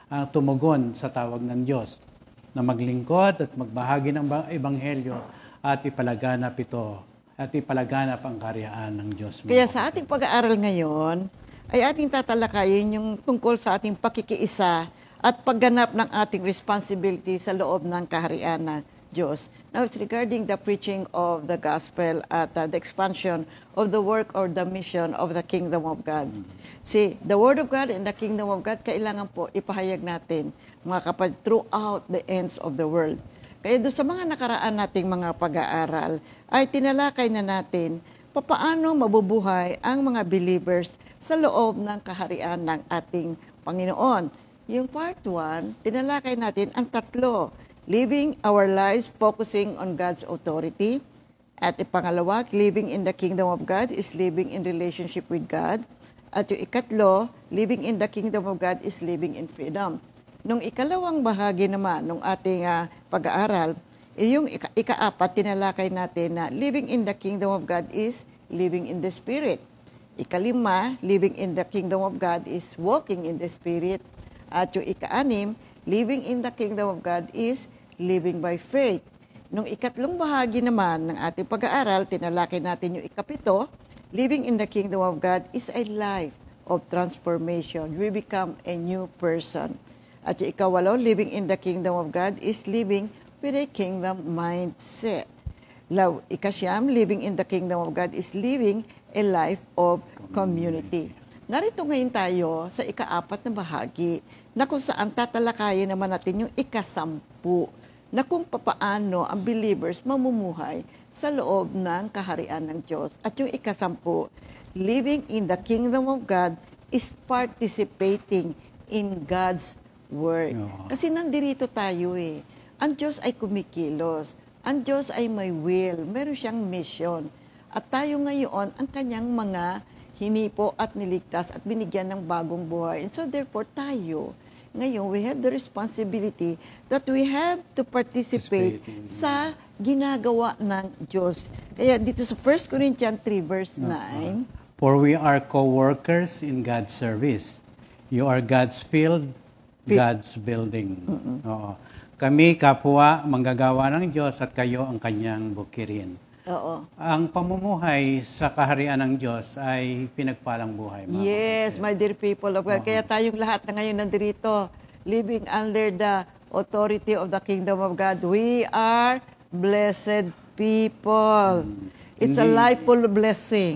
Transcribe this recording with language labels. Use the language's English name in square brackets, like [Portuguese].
[Filipino] tumugon sa tawag ng Diyos na maglingkod at magbahagi ng ebanghelyo at ipalaganap ito at ipalaganap ang karyaan ng Diyos. Kaya sa ating pag-aaral ngayon, ay ating tatalakayin yung tungkol sa ating pakikiisa at pagganap ng ating responsibility sa loob ng kaharian ng Diyos. [English] Now, it's regarding the preaching of the gospel at the expansion of the work or the mission of the kingdom of God. See, the word of God and the kingdom of God, [Filipino] kailangan po ipahayag natin, mga kapatid, [English] throughout the ends of the world. [Filipino] Kaya doon sa mga nakaraan nating mga pag-aaral, ay tinalakay na natin papaano mabubuhay ang mga believers sa loob ng kaharian ng ating Panginoon. Yung part 1, tinalakay natin ang tatlo. [English] Living our lives focusing on God's authority. [Filipino] At pangalawa, [English] living in the kingdom of God is living in relationship with God. [Filipino] At yung ikatlo, [English] living in the kingdom of God is living in freedom. [Filipino] Nung ikalawang bahagi naman ng ating pag-aaral, yung ikaapat, tinalakay natin na [English] living in the kingdom of God is living in the Spirit. [Filipino] Ikalima, [English] living in the kingdom of God is walking in the Spirit. [Filipino] At yung ikaanim, [English] living in the kingdom of God is living by faith. [Filipino] Nung ikatlong bahagi naman ng ating pag-aaral, tinalakay natin yung ikapito, [English] living in the kingdom of God is a life of transformation. We become a new person. [Filipino] At yung ikawalo, [English] living in the kingdom of God is living with a kingdom mindset. [Filipino] Ikasyam, [English] living in the kingdom of God is living a life of community. [Filipino] Narito ngayon tayo sa ikaapat na bahagi na kung saan tatalakayin naman natin yung ikasampu na kung papaano ang believers mamumuhay sa loob ng kaharian ng Diyos. At yung ikasampu, [English] living in the kingdom of God is participating in God's Word. [Filipino] Kasi nandirito tayo eh. Ang Diyos ay kumikilos. Ang Diyos ay may will. Meron siyang mission. At tayo ngayon, ang kanyang mga hinipo at niligtas at binigyan ng bagong buhay. [English] And so therefore [Filipino] tayo, ngayon, [English] we have the responsibility that we have to participate [Filipino] sa ginagawa ng Diyos. Kaya dito sa 1 Corinthians 3 verse 9, [English] For we are co-workers in God's service. You are God's field, God's building. [Filipino] Oo. Kami, kapwa, manggagawa ng Diyos at kayo ang kanyang bukirin. oo. Ang pamumuhay sa kaharian ng Diyos ay pinagpalang buhay. Mga [English] Yes, my dear people of God. [Filipino] Kaya tayong lahat na ngayon nandito, [English] living under the authority of the kingdom of God, we are blessed people. It's a life full of blessing.